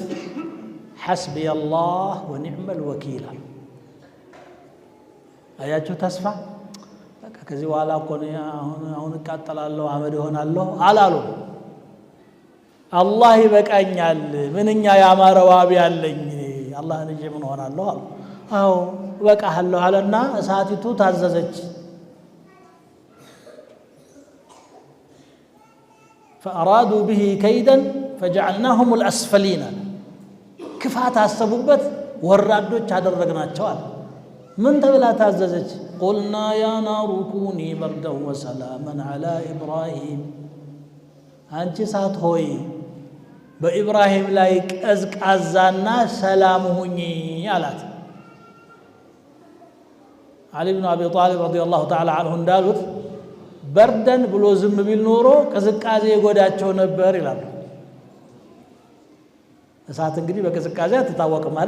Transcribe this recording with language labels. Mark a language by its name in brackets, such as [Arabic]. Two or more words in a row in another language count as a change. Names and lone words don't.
[Arabic] حسبي الله ونعم الوكيل። [Amharic] አያችሁ ተስፋ። በቃ ከዚህ በኋላ እኮ አሁን እቃጠላለሁ አመድ እሆናለሁ አላሉ። አላህ ይበቃኛል፣ ምንኛ ያማረ ዋቢ አለኝ፣ አላህን እንጂ ምን ሆናለሁ አሉ። አዎ እበቃለሁ አለና እሳቲቱ ታዘዘች። [Arabic] فأرادوا به كيدا فجعلناهم الأسفلين [Amharic] ክፋት አሰቡበት፣ ወራዶች አደረግናቸው አለ። ምን ተብላ ታዘዘች? [Arabic] قلنا يا نار كوني بردا وسلاما على إبراهيم [Amharic] አንቺ እሳት ሆይ በኢብራሂም ላይ ቀዝቃዛና ሰላም ሁኚ አላት። አሊ ብን አቢ ጣሊብ [Arabic] رضي الله تعالى عنه [Amharic] እንዳሉት በርደን ብሎ ዝም ቢል ኖሮ ቅዝቃዜ ይጎዳቸው ነበር ይላሉ። እሳት እንግዲህ በቅዝቃዜ አትታወቅም አይደል?